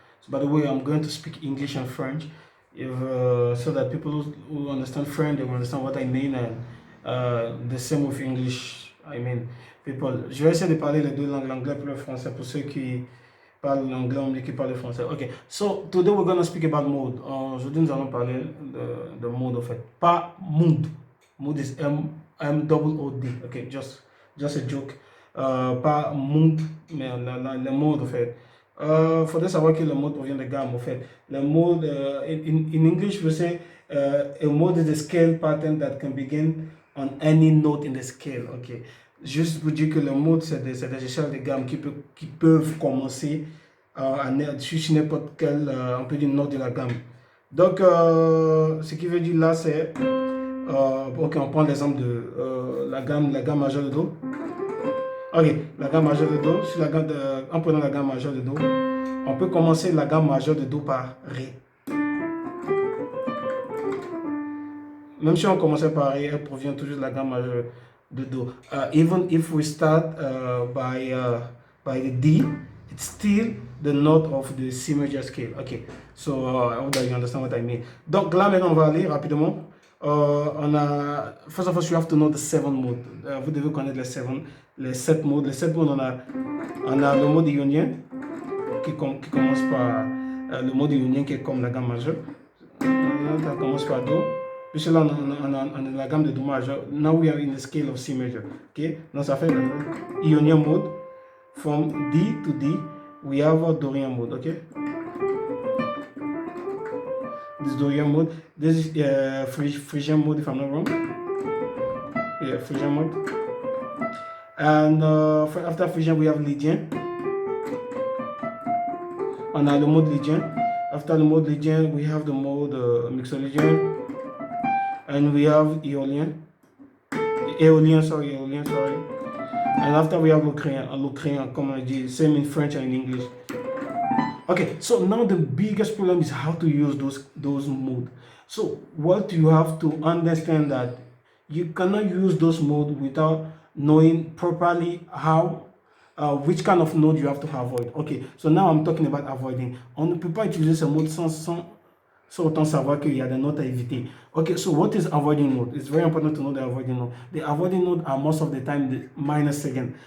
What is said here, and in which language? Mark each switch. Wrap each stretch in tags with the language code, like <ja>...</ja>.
<en>So by the way, I'm going to speak English and French, if, so that people who understand French, they will understand what I mean, and the same with English. I mean, people.</en> <fr>Je vais essayer de parler les deux langues, l'anglais et le français, pour ceux qui parle l'anglais, on dit qu'il parle français.</fr> <en>Ok, so today we're gonna speak about mood.</en> <fr>Aujourd'hui, nous allons parler de mood en fait. Pas mood.</fr> <en>Mood is M-O-O-D. Ok, just a joke.</en> <fr>Pas mood, mais le mood en fait. Faudrait savoir que le mode provient de gamme en fait. Le mode,</fr> <en>in English, we say a mode is a scale pattern that can begin on any note in the scale. Ok.</en> <fr>Juste pour dire que le mode, c'est des échelles de gamme qui peuvent commencer sur n'importe quelle, on peut dire, note de la gamme. Donc, ce qui veut dire là, c'est, ok, on prend l'exemple de la gamme majeure de Do. Ok, la gamme majeure de Do, sur la gamme en prenant la gamme majeure de Do, on peut commencer la gamme majeure de Do par Ré. Même si on commençait par Ré, elle provient toujours de la gamme majeure de Do.</fr> <en>Even if we start by the D, it's still the note of the C major scale. Okay, so I hope that you understand what I mean.</en> <fr>Donc là maintenant on va aller rapidement. On a,</fr> <en>first of all, you have to know the seven modes.</en> <fr>Vous devez connaître les sept modes. Les sept modes, on a le mode ionien qui commence par le mode ionien qui est comme la gamme majeure. Ça commence par Do. Puis là, on a la gamme de Do majeur.</fr> <en>Now we are in the scale of C major.</en> <fr>Ok, donc ça fait Ionian mode.</fr> <en>From D to D, we have a Dorian mode. Ok, this Dorian mode. This is Phrygian mode, if I'm not wrong. Yeah, Phrygian mode. And after Phrygian, we have Lydien.</en> <fr>On a le mode Lydien.</fr> <en>After the mode Lydien, we have the mode Mixolydien. And we have Aeolian, sorry. And after we have Locrian, come on, same in French and in English. Okay, so now the biggest problem is how to use those modes. So what you have to understand that you cannot use those modes without knowing properly how which kind of node you have to avoid. Okay, so now I'm talking about avoiding.</en> <fr>On ne peut pas utiliser ce mode sans autant savoir qu'il y a des notes à éviter.</fr> <en>Okay, so what is avoiding node? It's very important to know the avoiding node. The avoiding node are most of the time the minor second.</en>